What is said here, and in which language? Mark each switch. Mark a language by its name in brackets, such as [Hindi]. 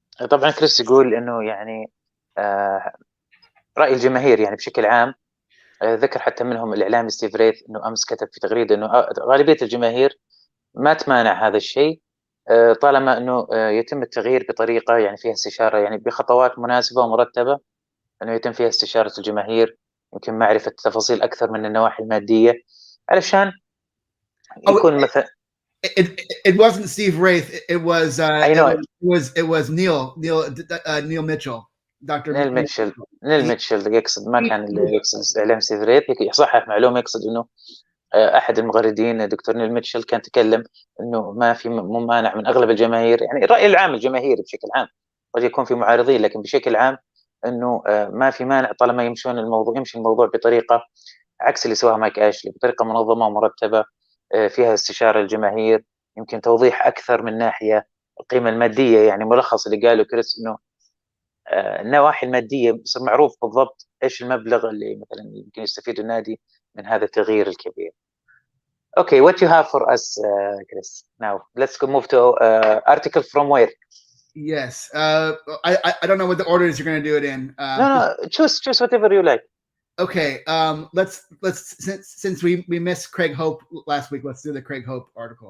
[Arabic] طبعا كريس يقول انه يعني رأي الجماهير يعني بشكل عام، ذكر حتى منهم الإعلامي ستيف ريث أنه أمس كتب في تغريدة أنه غالبية الجماهير ما تمانع هذا الشيء طالما أنه يتم التغيير بطريقة يعني فيها استشارة، يعني بخطوات مناسبة ومرتبة، أنه يتم فيها استشارة الجماهير، يمكن معرفة تفاصيل أكثر من النواحي المادية علشان يكون مثلا. [English] It wasn't Steve Wraith. It was it was Neil Mitchell. [Arabic] دكتور نيل ميتشل يقصد، ما كان اللي يقصد إعلام ستيف ريث، يصحح معلومة، يقصد أنه أحد المغردين دكتور نيل ميتشل كان تكلم أنه ما في ممانع من أغلب الجماهير، يعني الرأي العام الجماهيري بشكل عام، قد يكون في معارضين لكن بشكل عام أنه ما في مانع طالما يمشي الموضوع بطريقة عكس اللي سواها مايك أشلي، بطريقة منظمة ومرتبة فيها استشارة الجماهير، يمكن توضيح أكثر من ناحية القيمة المادية. يعني ملخص اللي قاله كريس أنه النواحي المادية بصير معروف بالضبط إيش المبلغ اللي مثلا يمكن يستفيد النادي من هذا التغيير الكبير. [English] Okay, what you have for us, Chris? Now let's move to article from where? Yes, I don't know what the orders you're going to do it in. No, choose whatever you like. Okay, let's since we missed Craig Hope last week, let's do the Craig Hope article.